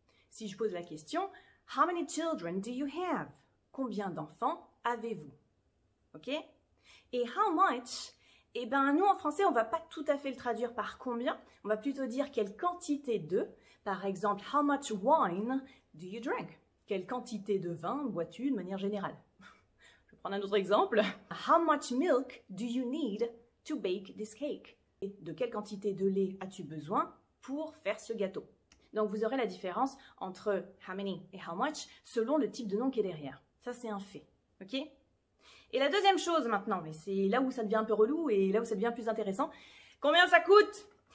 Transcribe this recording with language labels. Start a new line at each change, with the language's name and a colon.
French: Si je pose la question,
English: how many children do you have?
French: Combien d'enfants avez-vous? Ok? Et how much? Eh bien, nous, en français, on ne va pas tout à fait le traduire par combien. On va plutôt dire quelle quantité de. Par exemple,
English: how much wine do you drink?
French: Quelle quantité de vin bois-tu de manière générale? Je vais prendre un autre exemple.
English: How much milk do you need to bake this cake?
French: Et de quelle quantité de lait as-tu besoin pour faire ce gâteau? Donc, vous aurez la différence entre how many et how much selon le type de nom qui est derrière. Ça, c'est un fait. Ok? Et la deuxième chose maintenant, mais c'est là où ça devient un peu relou et là où ça devient plus intéressant. Combien ça coûte?